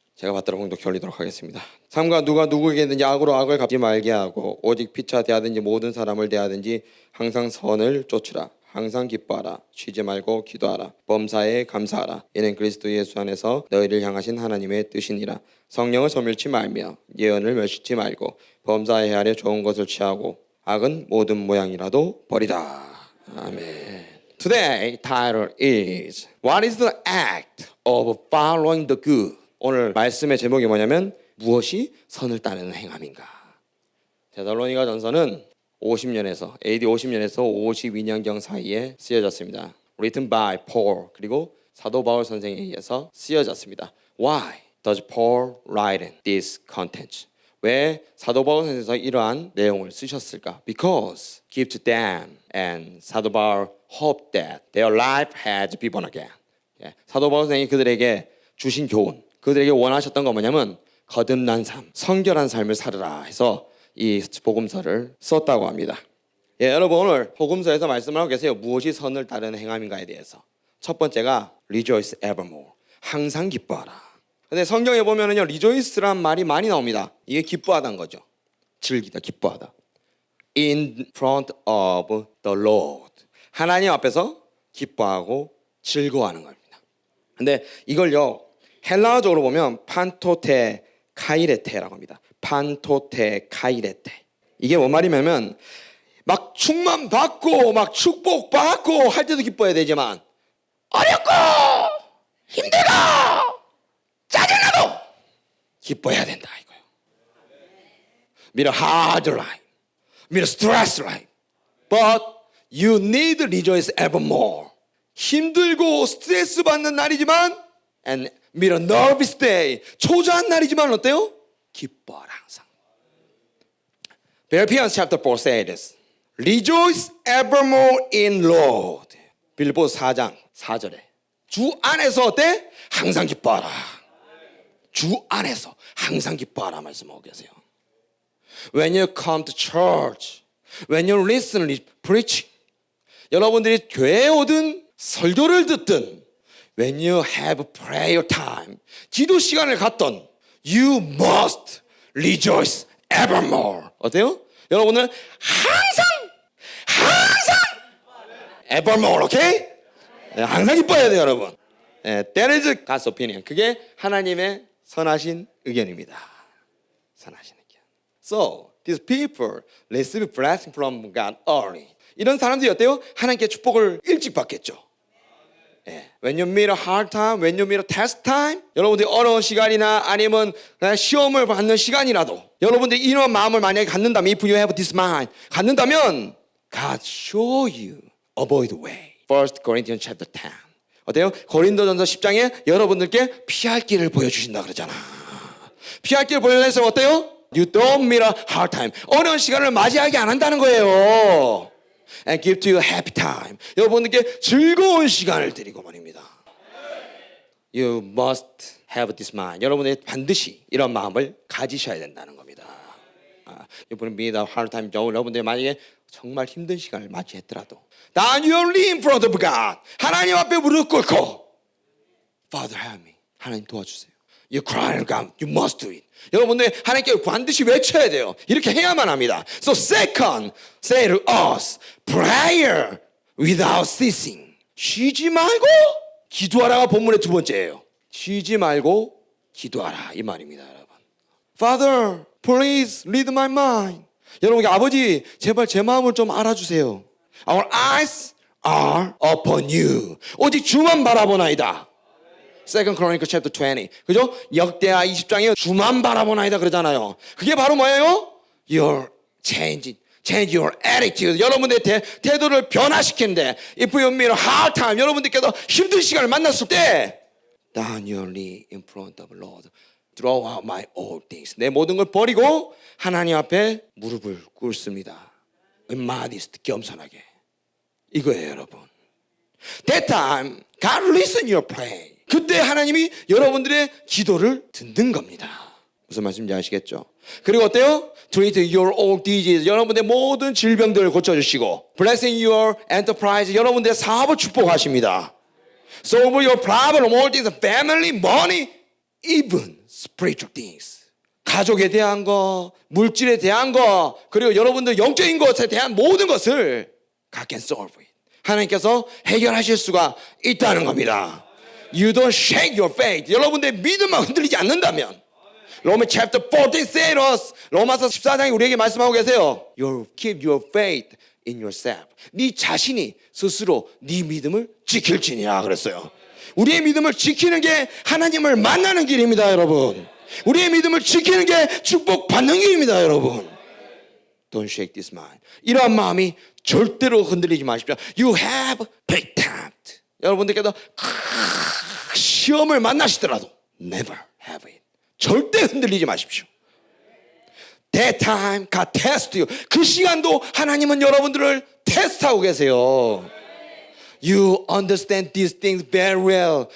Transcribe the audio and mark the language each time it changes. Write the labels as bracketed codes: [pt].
[ko] 제가 받들어 봉독 올리도록 하겠습니다. 삼가 누가 누구에게든지 악으로 악을 갚지 말게 하고 오직 피차 대하든지 모든 사람을 대하든지 항상 선을 쫓으라. 항상 기뻐하라. 쉬지 말고 기도하라. 범사에 감사하라. 이는 그리스도 예수 안에서 너희를 향하신 하나님의 뜻이니라. 성령을 소멸치 말며 예언을 멸시치 말고 범사에 헤아려 좋은 것을 취하고 악은 모든 모양이라도 버리라. 아멘. [en] Today title is What is the act of following the good? [ko] 오늘 말씀의 제목이 뭐냐면 무엇이 선을 따르는 행함인가? 데살로니가 전서는 50년에서 AD 50년에서 52년경 사이에 쓰여졌습니다. [en] Written by Paul [ko] 그리고 사도 바울 선생에 의해서 쓰여졌습니다. [en] Why does Paul write this content? [ko] 왜 사도 바울 선생께서 이러한 내용을 쓰셨을까? [en] Because give to them and 사도 바울 hope that their life has been born again. [ko] 사도 바울 선생이 그들에게 주신 교훈, 그들에게 원하셨던 건 뭐냐면 거듭난 삶, 성결한 삶을 살으라 해서 이 복음서를 썼다고 합니다. 여러분 오늘 복음서에서 말씀을 하고 계세요. 무엇이 선을 따르는 행함인가에 대해서. 첫 번째가 [en] rejoice evermore. [ko] 항상 기뻐하라. 근데 성경에 보면은요, rejoice란 말이 많이 나옵니다. 이게 기뻐하다는 거죠. 즐기다, 기뻐하다. [en] In front of the Lord. [ko] 하나님 앞에서 기뻐하고 즐거워하는 겁니다. 근데 이걸요, 헬라어적으로 보면 판토테 카이레테라고 합니다. 판토테 카이레테. 이게 뭔 말이냐면 막 충만 받고 막 축복 받고 할 때도 기뻐해야 되지만 어렵고 힘들고 짜증나도 기뻐해야 된다 이거예요. [en] Meet a hard life, meet a stress life, but you need to rejoice evermore. [ko] 힘들고 스트레스 받는 날이지만 [en] and meet a nervous day, [ko] 초조한 날이지만 어때요? 기뻐하라 항상. [en] Philippians chapter 4 says this. Rejoice evermore in Lord. [ko] 빌립보서 4장 4절에 주 안에서 어때? 항상 기뻐하라. 주 안에서 항상 기뻐하라 말씀하고 계세요. [en] When you come to church, when you listen to preaching, [ko] 여러분들이 교회에 오든 설교를 듣든 [en] when you have prayer time, [ko] 기도 시간을 갖던 [en] you must rejoice evermore. [ko] 어때요? 여러분은 항상 evermore, 오케이? 네, 항상 기뻐해야 돼요, 여러분. [en] 네, that is God's opinion. [ko] 그게 하나님의 선하신 의견입니다. 선하신 의견. [en] So, these people receive blessing from God early. [ko] 이런 사람들이 어때요? 하나님께 축복을 일찍 받겠죠. [en] When you meet a hard time, when you meet a test time, [ko] 여러분들이 어려운 시간이나 아니면 시험을 받는 시간이라도 여러분들이 이런 마음을 만약에 갖는다면 [en] if you have this mind, 갖는다면 God show you avoid the way. 1 Corinthians chapter 10. 어때요? [ko] 고린도전서 10장에 여러분들께 피할 길을 보여주신다 그러잖아. 피할 길을 보여주셔서 어때요? [en] You don't meet a hard time. [ko] 어려운 시간을 맞이하게 안 한다는 거예요. [en] And give to you a happy time. [ko] 여러분들께 즐거운 시간을 드리고 말입니다. [en] You must have this mind. [ko] 여러분들이 반드시 이런 마음을 가지셔야 된다는 겁니다. [en] 이번에 meet a hard time. [ko] 여러분들이 만약에 정말 힘든 시간을 맞이했더라도 [en] Then you are in front of God. [ko] 하나님 앞에 무릎 꿇고 [en] Father help me. [ko] 하나님 도와주세요. [en] You cry to God. You must do it. [ko] 여러분들 하나님께 반드시 외쳐야 돼요. 이렇게 해야만 합니다. [en] So second, say to us, prayer without ceasing. [ko] 쉬지 말고 기도하라가 본문의 두 번째예요. 쉬지 말고 기도하라 이 말입니다, 여러분. [en] Father, please lead my mind. [ko] 여러분, 아버지 제발 제 마음을 좀 알아주세요. [en] Our eyes are upon you. [ko] 오직 주만 바라보나이다. [en] 2 Chronicles chapter 20. 그죠? [ko] 역대하 20장에 주만 바라보나이다 그러잖아요. 그게 바로 뭐예요? [en] Your change your attitude. [ko] 여러분들의 태도를 변화시키는데 [en] if you meet a hard time, [ko] 여러분들께서 힘든 시간을 만났을 때 [en] Down your knee in front of the Lord. Throw out my old things. [ko] 내 모든 걸 버리고 하나님 앞에 무릎을 꿇습니다. modest, 겸손하게. 이거예요, 여러분. [en] That time, God listen your prayer. [ko] 그때 하나님이 여러분들의 기도를 듣는 겁니다. 무슨 말씀인지 아시겠죠? 그리고 어때요? [en] Treat your old disease. [ko] 여러분들의 모든 질병들을 고쳐주시고 [en] Blessing your enterprise. [ko] 여러분들의 사업을 축복하십니다. [en] Solve your problem, all things, family, money, even spiritual things. [ko] 가족에 대한 거, 물질에 대한 거, 그리고 여러분들 영적인 것에 대한 모든 것을 [en] God can solve it. [ko] 하나님께서 해결하실 수가 있다는 겁니다. [en] You don't shake your faith. [ko] 여러분들의 믿음만 흔들리지 않는다면 로마 [en] chapter 14 says us, [ko] 로마서 14장에 우리에게 말씀하고 계세요. [en] You keep your faith in yourself. [ko] 네 자신이 스스로 네 믿음을 지킬지니라 그랬어요. 우리의 믿음을 지키는 게 하나님을 만나는 길입니다, 여러분. 우리의 믿음을 지키는 게 축복받는 길입니다, 여러분. [en] Don't shake this mind. [ko] 이러한 마음이 절대로 흔들리지 마십시오. [en] You have big time. [ko] 여러분들께서 시험을 만나시더라도 [en] never have it. [ko] 절대 흔들리지 마십시오. [en] That time God test you. [ko] 그 시간도 하나님은 여러분들을 테스트하고 계세요. [en] You understand these things very well.